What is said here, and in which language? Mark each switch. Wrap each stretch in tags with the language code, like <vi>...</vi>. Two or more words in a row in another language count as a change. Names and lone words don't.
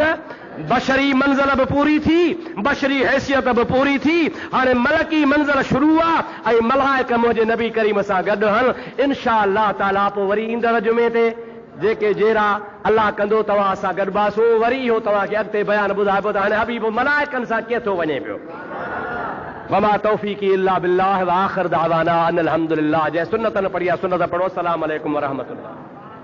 <sd>बशरी मंज़िल बि पूरी थी, बशरी हैसियत बि पूरी थी। हाणे मलकी मंज़िल शुरू आहे ऐं मलाइक मुंहिंजे नबी करीम सां गॾु हनि।</sd> <ar>إن شاء الله تعالى</ar> <sd>पोइ वरी ईंदड़ जुमे ते जेके जहिड़ा अल्लाह कंदो तव्हां सां गॾु बासो वरी इहो तव्हांखे अॻिते बयानु ॿुधाइबो त हाणे हबीब मलाइकनि सां कीअं थो वञे पियो।</sd> <ar>وما توفيقي إلا بالله وآخر دعوانا أن الحمد لله.</ar> <sd>जंहिं सुन्नत न पढ़ी आहे सुन्नत पढ़ो।</sd> <ar>السلام عليكم ورحمة الله.</ar>